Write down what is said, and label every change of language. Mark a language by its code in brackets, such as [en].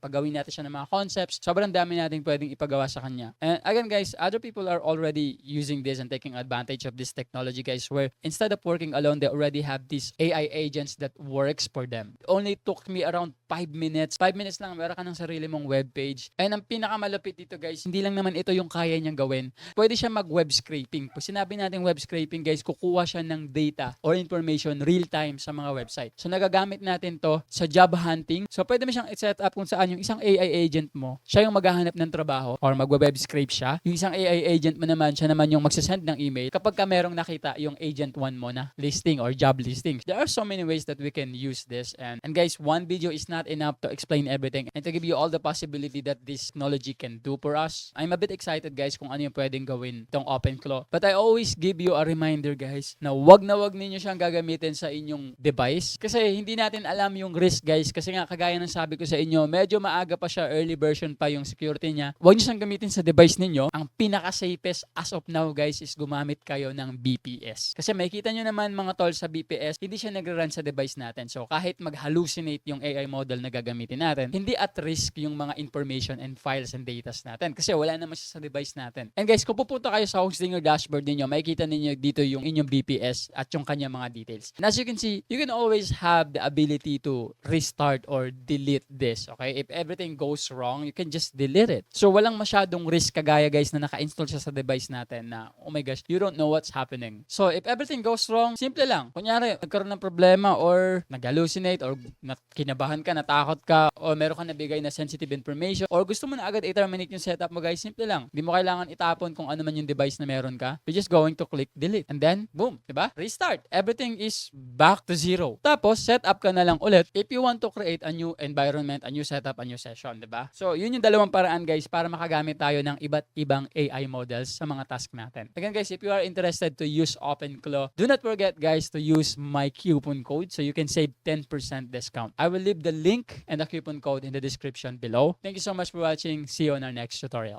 [tl] Pagawin natin siya ng mga concepts, sobrang dami natin pwedeng ipagawa sa kanya. [en] And again guys, other people are already using this and taking advantage of this technology guys, where instead of working alone, they already have these AI agents that works for them. It only took me around 5 minutes. [tl] 5 minutes lang, meron ka ng sarili mong webpage. And ang pinakamalupit dito guys, hindi lang naman ito yung kaya niyang gawin. Pwede siya mag-web scraping. Pag sinabi natin web scraping guys, kukuha siya ng data or information real time sa mga website. So nagagamit natin to sa job hunting. So pwede mo siyang i-set up kung saan yung isang AI agent mo, siya yung maghahanap ng trabaho or mag-web scrape siya. Yung isang AI agent mo naman, siya naman yung magsasend ng email kapag ka merong nakita yung agent 1 mo na listing or job listing. [en] There are so many ways that we can use this. And guys, one video is not enough to explain everything and to give you all the possibility that this technology can do for us. I'm a bit excited guys [tl] kung ano yung pwedeng gawin itong OpenClaw. [en] But I always give you a reminder guys [tl] na wag ninyo siyang gagamitin sa inyong device kasi hindi natin alam yung risk guys, kasi nga kagaya ng sabi ko sa inyo, medyo maaga pa siya, early version pa yung security niya. Wag niyo siyang gamitin sa device ninyo. Ang pinaka-safest as of now guys is gumamit kayo ng BPS. Kasi makikita nyo naman mga tol sa BPS, hindi siya nagre-run sa device natin. So kahit mag-hallucinate yung AI model na gagamitin natin, hindi at risk yung mga information and files and datas natin kasi wala naman siya sa device natin. And guys, kung pupunta kayo sa Hostinger dashboard ninyo, makikita ninyo dito yung inyong BPS at yung kanya mga details. [en] And as you can see, you can always have the ability to restart or delete this. Okay? If everything goes wrong, you can just delete it. [tl] So walang masyadong risk kagaya guys na naka-install siya sa device natin na, [en] oh my gosh, you don't know what's happening. So if everything goes wrong, [tl] simple lang. Kunyari, nagkaroon ng problema or nag-hallucinate or kinabahan ka, natakot ka, o meron ka nabigay na sensitive information or gusto mo na agad i-terminate yung setup mo guys, simple lang. Hindi mo kailangan itapon kung ano man yung device na meron ka. [en] You're just going to click delete. And then, boom, diba? Restart. Everything is back to zero. [tl] Tapos, set up ka na lang ulit [en] if you want to create a new environment, a new setup, a new session, diba? [tl] So, yun yung dalawang paraan guys para makagamit tayo ng iba't ibang AI models sa mga task natin. [en] Again guys, if you are interested to use OpenClaw, do not forget guys to use my coupon code so you can save 10% discount. I will leave the link and the coupon code in the description below. Thank you so much for watching. See you on our next tutorial.